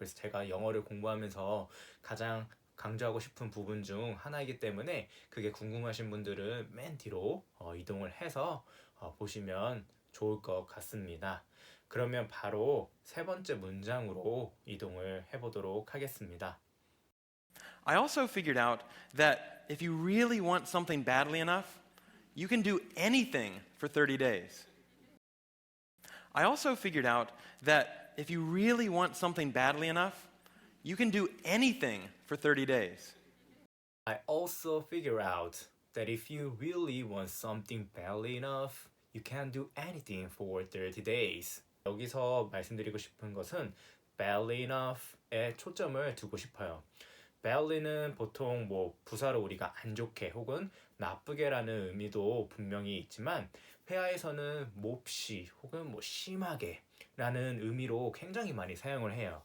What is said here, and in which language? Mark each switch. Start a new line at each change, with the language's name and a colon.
Korean: 그래서 제가 영어를 공부하면서 가장 강조하고 싶은 부분 중 하나이기 때문에 그게 궁금하신 분들은 맨 뒤로 이동을 해서 보시면 좋을 것 같습니다. 그러면 바로 세 번째 문장으로 이동을 해보도록 하겠습니다.
English: I also figured out that if you really want something badly enough, you can do anything for 30 days. I also figured out that if you really want something badly enough, you can do anything for 30 days. I also figure out that if you really want something badly enough, you can do anything for 30 days.
Korean: 여기서 말씀드리고 싶은 것은 badly enough에 초점을 두고 싶어요. badly는 보통 뭐 부사로 우리가 안 좋게 혹은 나쁘게라는 의미도 분명히 있지만 회화에서는 몹시 혹은 뭐 심하게 라는 의미로 굉장히 많이 사용을 해요.